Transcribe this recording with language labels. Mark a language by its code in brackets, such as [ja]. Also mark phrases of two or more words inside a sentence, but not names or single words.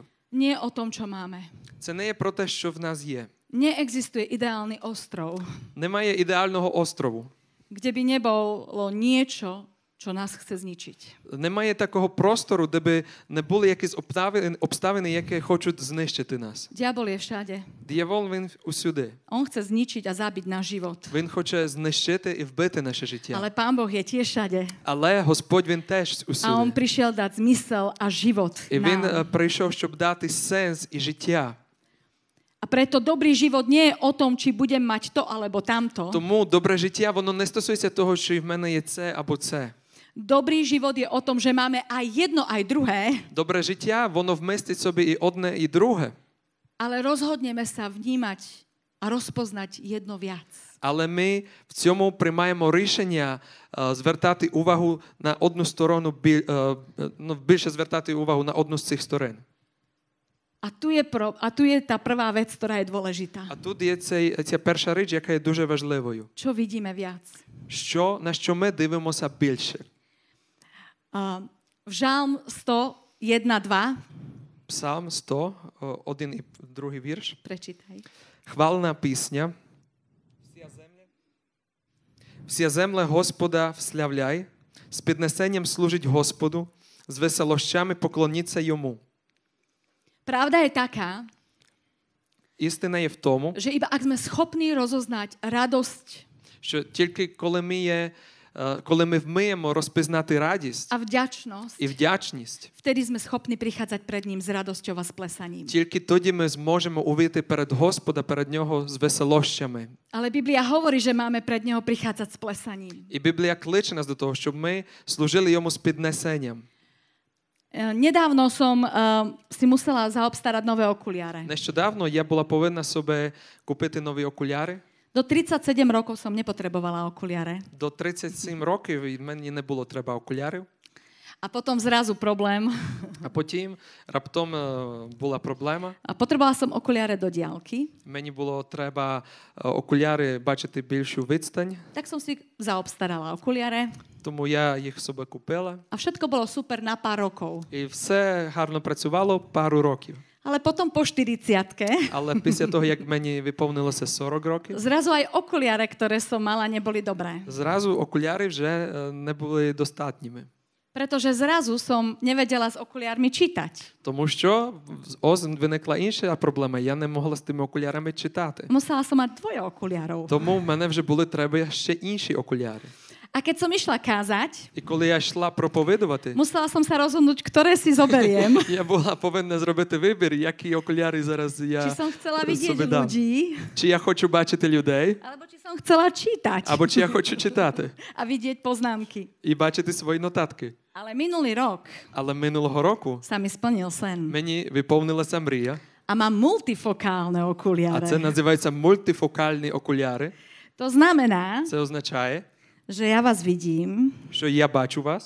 [sk] Nie o tom, čo máme. [uk] Це не є про те, що в нас є. [sk] Neexistuje ideálny ostrov, [uk] Немає ідеального острову. [sk] kde by nebolo niečo, čo nás chce zničiť. [uk] Немає такого простору, де би не були якісь обставини, які хочуть знищити нас. [sk] Diabol je všade. [uk] Диявол, він усюди. [sk] On chce zničiť a zabiť náš život. [uk] Він хоче знищити і вбити наше життя. [sk] Ale Pán Boh je tiež všade. [uk] Але Господь, він теж [sk] A on [uk] усюди. [sk] prišiel dať zmysel a život [uk] І він [sk] nám. [uk] прийшов, щоб дати сенс і життя. [sk] A preto dobrý život nie je o tom, či budem mať to alebo tamto. [uk] Тому добре життя, воно не стосується того, що і в мене є це або це. [sk] Dobrý život je o tom, že máme aj jedno, aj druhé, [uk] Добре життя, воно вмістить собі і одне, і друге. [sk] ale rozhodneme sa vnímať a rozpoznať jedno viac. [uk] Але ми в цьому приймаємо рішення звертати увагу на одну сторону, більше звертати увагу на одну з цих сторон. [sk] A tu je tá prvá vec, ktorá je dôležitá. [uk] А тут є ця перша річ, яка є дуже важливою. [sk] Čo vidíme viac? [uk] На що ми дивимося більше? [sk] V Žalm 101:2 [uk] Псалм 100, один і другий вірш. [sk] prečítaj. [uk] Хвална пісня. Вся земля Господа вславляй, з піднесенням служить Господу, з веселощами поклоніться Йому. [sk] Pravda je taká, [uk] Істина є в тому, [sk] že iba ak sme schopní rozoznať radosť [uk] що тільки коли ми вміємо розпізнати радість [sk] a vďačnosť, [uk] і вдячність, [sk] vtedy sme schopní prichádzať pred ním s radosťou a s plesaním. [uk] тільки тоді ми зможемо увійти перед Господа, перед Нього з веселощами. [sk] Ale Biblia hovorí, že máme pred neho prichádzať s plesaním. [uk] І Біблія кличе нас до того, щоб ми служили Йому з піднесенням. [sk] Nedávno som si musela zaobstarať nové okuliare. [uk] Нещодавно я була повинна собі купити нові окуляри. [sk] Do 37 rokov som nepotrebovala okuliare. [uk] До 37 років мені не було треба окулярів. [sk] A potom zrazu problém. [uk] А потім раптом була проблема. [sk] A potrebovala som okuliare do diaľky, [uk] Мені було треба окуляри бачити більшу відстань, [sk] tak som si zaobstarala okuliare [uk] тому я їх собі купила. [sk] a všetko bolo super na pár rokov. [uk] І все гарно працювало пару років. [sk] Ale potom po 40-ke [uk] Але після того, як мені виповнилося 40 років, [sk] zrazu aj okuliare, ktoré som mala, neboli dobré. [uk] зразу окуляри вже не були достатніми. [sk] Pretože zrazu som nevedela s okuliármi čítať. [uk] Тому що виникла інша проблема. Я не могла з тими окулярами читати. [sk] Musela som mať dvoje okuliarov. [uk] Тому в мене вже були треба ще інші окуляри. [sk] A keď som išla kázať, [uk] І коли я йшла проповідувати, [sk] musela som sa rozhodnúť, ktoré si zoberiem. [uk] я була повинна зробити вибір, які окуляри зараз я [sk] Či som chcela vidieť [uk] собі дам. [sk] ľudí, [uk] Чи я хочу бачити людей, [sk] alebo či som chcela čítať [uk] або чи я хочу читати [sk] a vidieť poznámky. [uk] і бачити свої нотатки. [sk] Ale minulý rok [uk] Але минулого року [sk] sa mi splnil sen. [uk] мені виповнилася мрія, [sk] A mám multifokálne [uk] а [sk] okuliare. [uk] це називається мультифокальні окуляри. [sk] To znamená, [uk] Це означає, [sk] že ja vás vidím, [uk] що я бачу вас,